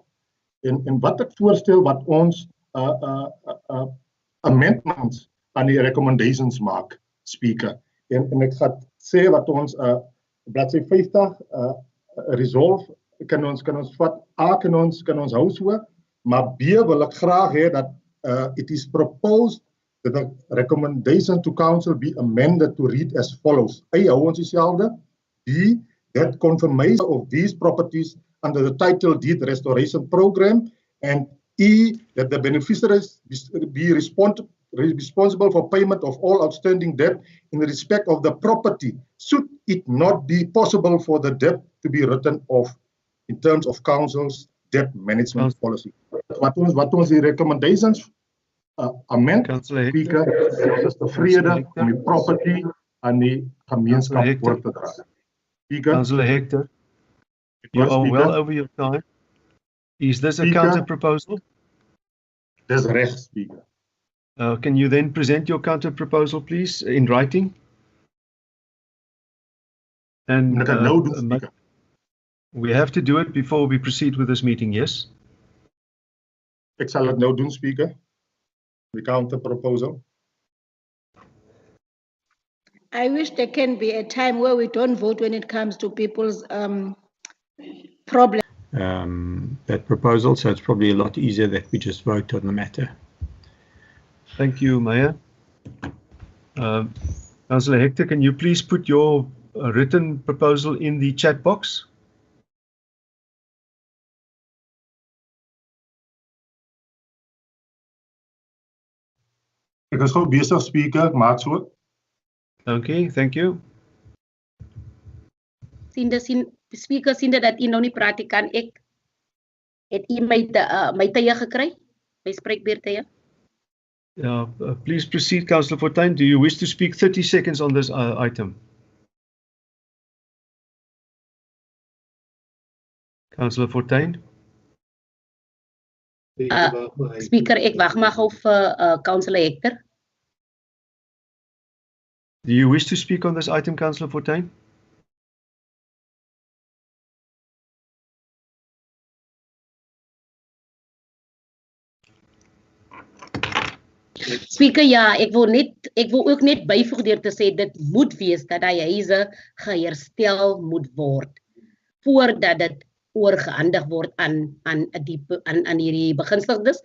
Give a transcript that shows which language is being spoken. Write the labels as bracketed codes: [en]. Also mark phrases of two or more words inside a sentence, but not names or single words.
[af] En wat ek voorstel wat ons amendments aan die recommendations maak, Speaker. En ek gaan sê wat ons bladsy 50 resolve kan ons vat, A kan ons hou so, maar B wil ek graag hê dat [en] it is proposed that the recommendation to council be amended to read as follows. [af] A, hou ons dieselfde. [en] B, that confirmation of these properties under the title deed restoration program, and E, that the beneficiaries be responsible for payment of all outstanding debt in respect of the property, should it not be possible for the debt to be written off in terms of council's debt management policy. [af] Wat ons die [en] recommendations amend, [af] Speaker, is tevrede om die property aan die gemeenskap voor te dra. Speaker. [en] Councillor Hector, you are well over your time. Is this a counter proposal? [af] Dis reg, Speaker. [en] Can you then present your counter proposal, please, in writing? And we have to do it before we proceed with this meeting, yes? [af] Ek sal dit nou doen, Speaker. [en] The counter proposal. I wish there can be a time where we don't vote when it comes to people's problems. That proposal, so it's probably a lot easier that we just vote on the matter. Thank you, Mayor. Councillor Hector, can you please put your written proposal in the chat box? [af] Ek is gou besig, Speaker, maak so. [en] Okay, thank you. [af] Speaker, sinde dat u nou nie praat kan, ek het u my tye gekry, my spreekbeurtye. [en] Yeah, please proceed, Councillor Fortuin. Do you wish to speak 30 seconds on this item? Councillor Fortuin. [af] Speaker, ek wag maar gou vir Councillor Hector. [en] Do you wish to speak on this item, Councillor Fortuin? [af] Speaker, ja, ek wil ook net byvoeg deur te sê dit moet wees dat die huise geherstel moet word voordat dit oorgehandig word aan hierdie begunstigdes.